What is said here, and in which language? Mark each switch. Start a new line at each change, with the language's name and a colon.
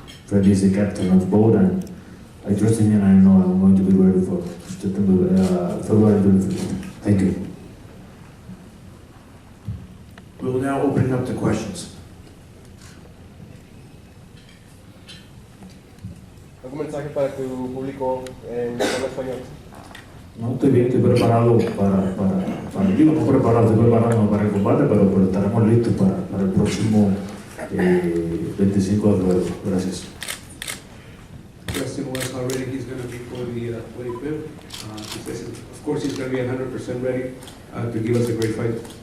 English: Fred is the captain of both, and I trust him, and I know I'm going to be ready for February 25th. Thank you. We will now open it up to questions.
Spanish: ¿Algún mensaje para tu público en español? No, estoy bien, estoy preparado digo, no preparado, estoy preparado para el combate, pero estaremos listos para el próximo 25 de febrero. Gracias.
English: Justin was already, he's going to be for the 25th. He says, of course, he's going to be 100% ready to give us a great fight.